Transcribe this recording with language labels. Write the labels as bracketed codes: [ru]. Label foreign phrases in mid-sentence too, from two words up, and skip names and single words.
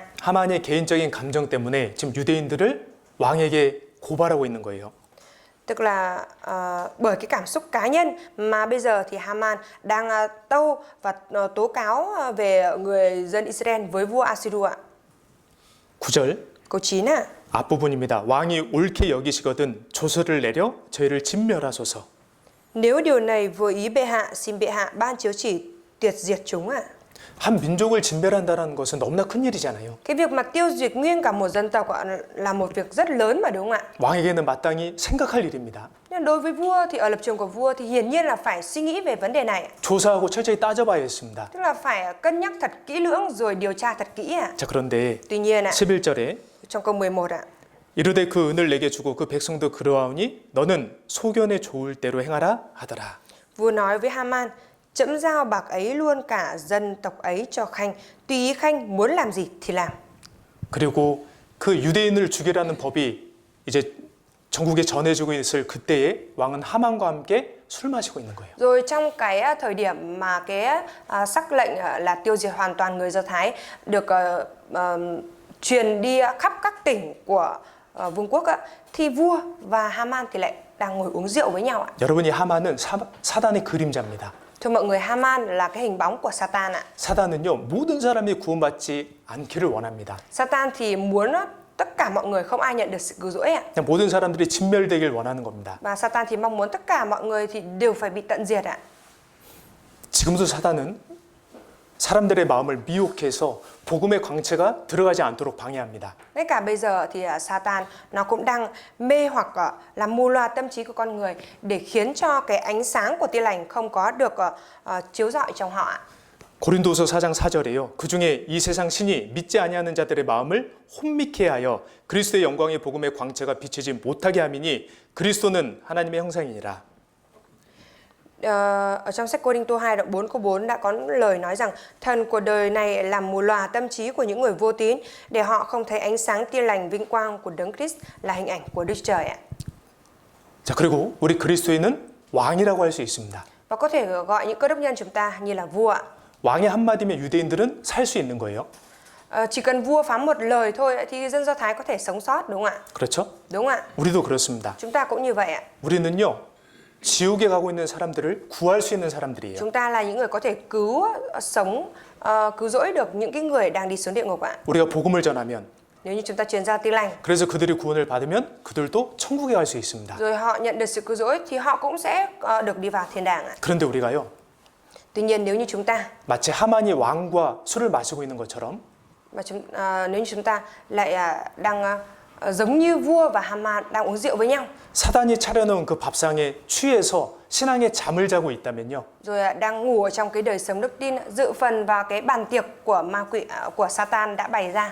[ko] 하만의 개인적인 감정 때문에 지금 유대인들을 왕에게 고발하고 있는 거예요. [vi] Tức là bởi cái cảm xúc cá nhân mà bây giờ thì Haman đang tâu và tố cáo về người dân Israel với vua Assyria. [ko] 9절 [vi] Câu 9 ạ. [ko] 앞부분입니다. 왕이 옳게 여기시거든 조서를 내려 저희를 진멸하소서. [vi] Nếu điều này vừa ý bệ hạ, xin bệ hạ ban chiếu chỉ tuyệt diệt chúng ạ. [ko] 한 민족을 진멸한다는 것은 너무나 큰 일이잖아요. [vi] Cái việc mà tiêu diệt nguyên cả một dân tộc là một việc rất lớn mà đúng không ạ? [ko] 왕에게는 마땅히 생각할 일입니다. [vi] Nhưng đối với vua thì ở lập trường của vua thì hiển nhiên là phải suy nghĩ về vấn đề này. [ko] 조사하고 철저히 따져봐야 했습니다. [vi] Tức là phải cân nhắc thật kỹ lưỡng rồi điều tra thật kỹ ạ. [ko] 자, 그런데 [vi] Tuy nhiên ạ, [ko] 11절에 [vi] trong câu 11 ạ. [ko] 이르되 그 은을 내게 주고 그 백성도 그러하오니 너는 소견에 좋을 대로 행하라 하더라. [vi] Vua nói với Haman, trẫm giao bạc ấy luôn cả dân tộc ấy cho Khanh, tùy ý Khanh muốn làm gì thì làm. [ko] 그리고 그 유대인을 죽이라는 법이 이제 전국에 전해지고 있을 그때에 왕은 하만과 함께 술 마시고 있는 거예요. [vi] Rồi trong cái thời điểm mà cái sắc lệnh là tiêu diệt hoàn toàn người Do Thái được truyền đi khắp các tỉnh của vương quốc thì vua và Haman thì lại đang ngồi uống rượu với nhau ạ. [ko] 여러분이 하만은 사단의 그림자입니다. [vi] Thưa mọi người, Haman là cái hình bóng của Satan ạ. [ko] 사단은요 모든 사람이 구원받지 않기를 원합니다. [vi] Satan thì muốn tất cả mọi người không ai nhận được sự cứu rỗi ạ. [ko] 그냥 모든 사람들이 진멸되길 원하는 겁니다. [vi] Và Satan thì mong muốn tất cả mọi người thì đều phải bị tận diệt ạ. [ko] 지금도 사단은 사람들의 마음을 미혹해서 복음의 광채가 들어가지 않도록 방해합니다. [vi] Ngay cả bây giờ thì Satan nó cũng đang mê hoặc làm mù loà tâm trí của con người để khiến cho cái ánh sáng của Tin lành không có được chiếu rọi trong họ ạ. [ko] 고린도서 4장 4절에요. 그 중에 이 세상 신이 믿지 아니하는 자들의 마음을 혼미케 ha여 그리스도의 영광의 복음의 광채가 비치지 못하게 함이니 그리스도는 하나님의 형상이니라. [vi] Ở trong sách Cô-rinh-tô 2 đoạn 4 câu 4 đã có lời nói rằng thần của đời này làm mù lòa tâm trí của những người vô tín để họ không thấy ánh sáng tia lành vinh quang của Đấng Christ là hình ảnh của Đức Trời ạ. [ko] 자, 그리고 우리 그리스도인은 왕이라고 할 수 있습니다. [vi] Và có thể gọi những cơ đốc nhân chúng ta như là vua ạ. [ko] 왕의 한마디면 유대인들은 살 수 있는 거예요. [vi] Chỉ cần vua phán một lời thôi thì dân Do Thái có thể sống sót, đúng không ạ? [ko] 그렇죠? [vi] Đúng ạ. [ko] 우리도 그렇습니다. [vi] Chúng ta cũng như vậy ạ. [ko] 우리는요, 지옥에 가고 있는 사람들을 구할 수 있는 사람들이에요. [vi] Chúng ta là những người có thể cứu sống, cứu rỗi được những cái người đang đi xuống địa ngục ạ. [ko] 우리가 복음을 전하면, [vi] Nếu như chúng ta truyền giao tin lành, [ko] 그래서 그들이 구원을 받으면 그들도 천국에 갈 수 있습니다. [vi] rồi họ nhận được sự cứu rỗi thì họ cũng sẽ được đi vào thiên đàng ạ. [ko] 그런데 우리가요, [vi] Tuy nhiên nếu như chúng ta [ko] 마치 하만이 왕과 술을 마시고 있는 것처럼 [vi] nếu như chúng ta lại đang giống như vua và Haman đang uống rượu với nhau, [ko] 사단이 차려놓은 그 밥상에 취해서 신앙에 잠을 자고 있다면요, [vi] rồi đang ngủ ở trong cái đời sống đức tin, dự phần vào cái bàn tiệc của ma quỷ của Satan đã bày ra,